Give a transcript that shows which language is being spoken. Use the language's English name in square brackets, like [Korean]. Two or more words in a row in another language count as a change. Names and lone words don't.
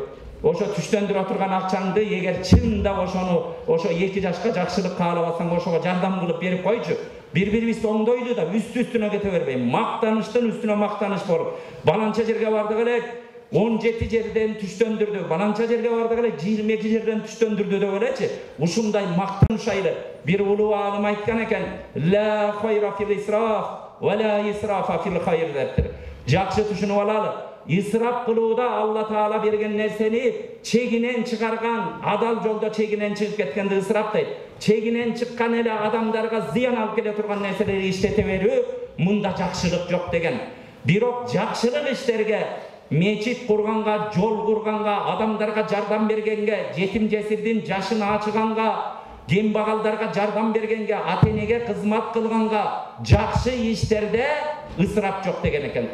[Kyrgyz] Ошо түштөндүрүп отурган акчаңды эгер чында ошо 2 жашка жакшылык каалабасаң, ошого жардам кылып берип койчу. Бири-бирибизди оңдойлу да, үстүнө кете бербей. Мактаныштын үстүнө мактаныш болуп. Баланча жерге бардык эле 17 жерден түштөндүрдү. Баланча жерге бардык эле 22 жерден түштөндүрдү деп элечи. Ушундай мактаныш айылы. Бир улуу аалым айткан экен: [Arabic] "لا خير في الإسراف ولا إسراف في الخير" [Kyrgyz] дептир. Жакшы түшүнүп алалы. ысырап кылууда Алла Таала берген нерсени чегинен чыгарган, адал жолдо чегинен чыгып кеткенди ысырап дейт. Чегинен чыккан эле адамдарга зыян алып келе турган нерселерди иштете берүү, мында жакшылык жок деген. Бирок жакшылык иштерге, мечит курганга, жол курганга, адамдарга жардам бергенге, жетим жесирдин жашын ачыганга, кембагалдарга жардам бергенге, ата-энеге кызмат кылганга, жакшы иштерде ысырап жок деген экен.